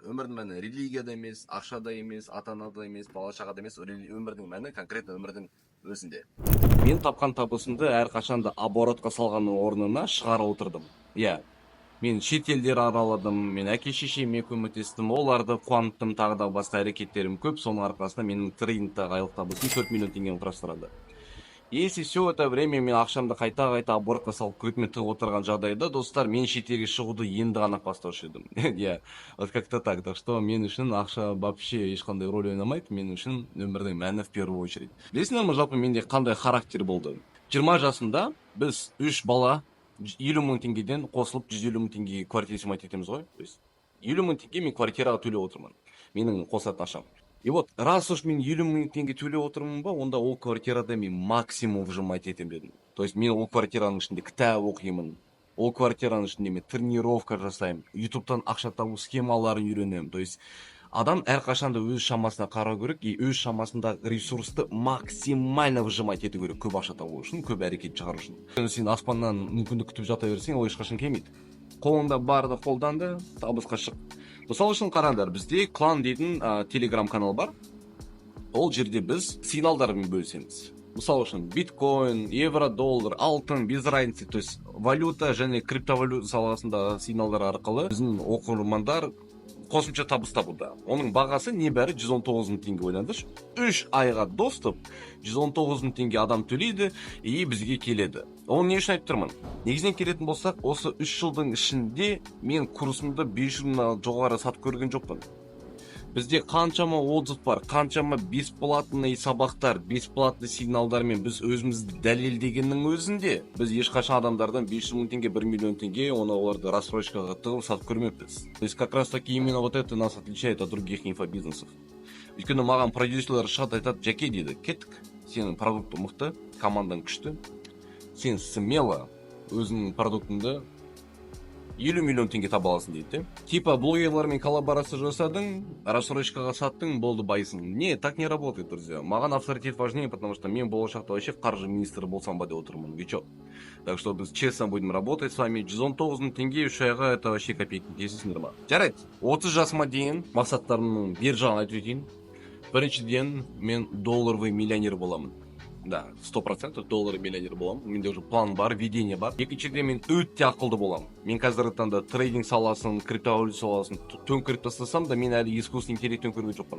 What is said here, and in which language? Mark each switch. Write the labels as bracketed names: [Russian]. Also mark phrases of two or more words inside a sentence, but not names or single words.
[Kazakh] Өмірдің мәні религияда емес, ақшада емес, ата-анада емес, бала-шағада емес, өмірдің мәні конкретно өмірдің өзінде. Мен тапқан табысымды әрқашанда оборотқа салғанның орнына шығара отырдым. Иә, мен шет елдер араладым, мен әке-шешеме көмектестім, оларды қуанттым, тағы да басқа әрекеттерім көп, соның арқасында менің трейдингтағы айлық табысым 4 миллион теңгені құрастырады. [Russian] Если все это время [Kazakh] мен ақшамды қайта оборотқа салып көтіме тығып отырған жағдайда, достар, мен шетелге шығуды енді ғана бастаушы едім. [Russian] Я, вот как-то так. Так что [Kazakh] мен үшін ақша вообще ешқандай рөл ойнамайды, мен үшін өмірдің мәні [Russian] в первую очередь. [Kazakh] Білесіңдер ме, жалпы менде қандай характер болды? 20 жасында біз 3 бала 50 мың теңгеден қосылып 150 мың теңгеге квартира снимать етеміз ғой. [Russian] То есть [Kazakh] 50 мың теңге мен квартираға төлеп отырмын. Менің қосатын ақшам. [Russian] И вот, раз уж [Kazakh] мен 50 мың теңге төлеп отырмын ба, онда ол квартирада мен [Russian] максимум выжимать [Kazakh] етем дедім. [Russian] То есть [Kazakh] мен ол квартираның ішінде кітап оқимын, ол квартираның ішінде мен тренировка жасаймын, ютубтан ақша табу схемаларын үйренемін. [Russian] То есть [Kazakh] адам әрқашанда өз шамасына қарау керек, и өз шамасында ресурсты [Russian] максимально выжимать [Kazakh] ету керек, көп ақша табу үшін, көп әрекет шығару үшін. Сен аспаннан мүмкіндік күтіп жата берсең, ол ешқашан келмейді. Қолыңда барды қолданды, табысқа шық. Мысалы үшін қараңдар, бізде клан дейтін телеграм канал бар. Ол жерде біз сигналдармен бөлісеміз. Мысалы үшін биткоин, евро, доллар, алтын, [Russian] без разницы, то есть [Kazakh] валюта және криптовалюта саласында сигналдар арқылы біздің оқырмандар қосымша табыс табуда. Оның бағасы небәрі 119 мың теңге, ойлаңдаршы. 3 айға доступ 119 мың теңге адам төлейді и бізге келеді. Оны не үшін айтып тұрмын? Негізінен келетін болсақ, осы 3 жылдың ішінде мен курсымды 5 жылдан жоғары сатып көрген жоқпын. Бізде қаншама отзыв бар, қаншама бесплатный сабақтар, бесплатный сигналдармен біз өзімізді дәлелдегеннің өзінде, біз ешқашан адамдардан 500 мың теңге, 1 миллион теңге, оны оларды рассрочкаға тығып сатып көрмеппіз. [Russian] То есть как раз таки именно вот это нас отличает от других инфобизнесов. [Kazakh] Өйткені маған продюсерлер шығады, айтады, Жаке дейді, кеттік, сенің продуктың мықты, командаң күшті, сен смело өзіңнің продуктыңды 50 миллион теңге таба аласың дейді. Типа блогерлармен коллаборация жасадың, рассрочкаға саттың, болды байсың. [Russian] Не, так не работает, друзья. [Kazakh] Маған авторитет [Russian] важнее, потому что [Kazakh] мен болашақта вообще қаржы министрі болсам ба деп отырмын. Вечок. [Russian] Так что біз честно будем работать с вами. [Kazakh] 119 мың теңге 3 айға [Russian] это вообще копейки. [Kazakh] Дейсіздер ма? Жарайды. 30 жасыма дейін мақсаттарымның бер жағын айтып өтейін. Біріншіден, мен [Russian] долларовый миллионер [Kazakh] боламын. Да, 100% доллар миллионер боламын. Менде уже план бар, видение бар. Екіншіден мен өте ақылды боламын. Мен қазіргі таңда трейдинг саласын, криптовалюта саласын төңкеріп тастасам да, мен әлі [Russian] искусственный интеллект [Kazakh] төңкерген жоқпын.